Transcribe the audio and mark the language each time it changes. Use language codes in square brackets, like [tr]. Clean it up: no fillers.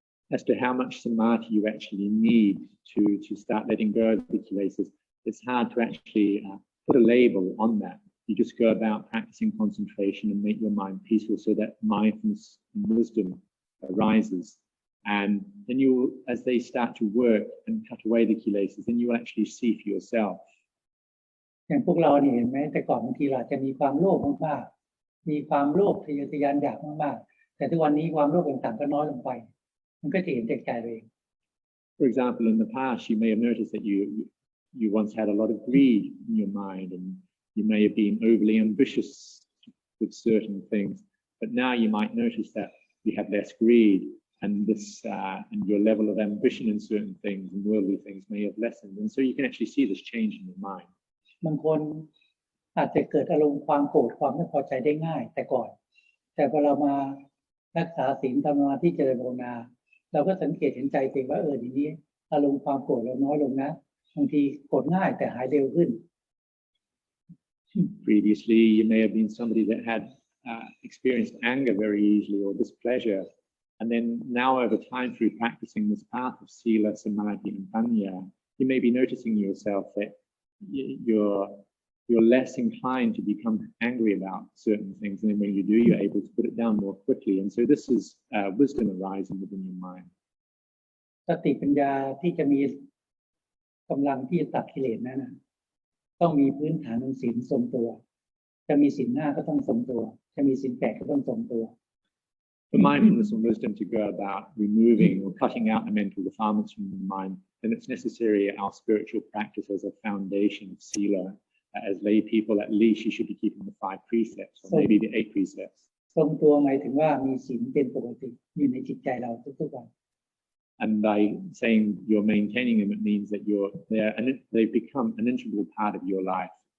[en] As to how much samadhi you actually need to start letting go of the kilesas, it's hard to actually put a label on that. You just go about practicing concentration and make your mind peaceful so that mindfulness and wisdom arises. And then as they start to work and cut away the kilesas, then you will actually see for yourself. [th] อย่างพวกเราเนี่ยเห็นไหมแต่ก่อนบางทีเราจะมีความโลภมากๆมีความโลภทะเยอทะยานอยากมากๆแต่ทุกวันนี้ความโลภต่างๆก็น้อยลงไปมันก็จะเห็นใจตัวเอง [en] For example, in the past, you may have noticed that you once had a lot of greed in your mind, and you may have been overly ambitious with certain things. But now you might notice that you have less greed, and and your level of ambition in certain things and worldly things may have lessened. And so you can actually see this change in your mind. [th] บางคนอาจจะเกิดอารมณ์ความโกรธความไม่พอใจได้ง่ายแต่ก่อนแต่พอเรามารักษาศีลทำสมาธิเจริญภาวนาเราก็สังเกตเห็นใจตัวเองว่าทีนี้อารมณ์ความโกรธเราน้อยลงนะบางทีโกรธง่ายแต่หายเร็วขึ้น [en] Previously, you may have been somebody that had experienced anger very easily or displeasure. And then now over time through practicing this path of sila, samadhi and panya, you may be noticing yourself that you're less inclined to become angry about certain things. And then when you do, you're able to put it down more quickly. And so this is wisdom arising within your mind. [th] สติปัญญาที่จะมีกำลังที่จะตัดกิเลสนั้นต้องมีพื้นฐานของศีลทรงตัวจะมีศีล 5ก็ต้องทรงตัวจะมีศีล 8ก็ต้องทรงตัว [en] For mindfulness and wisdom to go about removing or cutting out the mental defilements from the mind, then it's necessary our spiritual practice as a foundation of sila. As lay people, at least you should be keeping the 5 precepts, or maybe the 8 precepts. [th] ทรงตัวหมายถึงว่ามีศีลเป็นปกติอยู่ในจิตใจเราทุกๆวัน [en] And by saying you're maintaining them, it means that they've become an integral part of your life.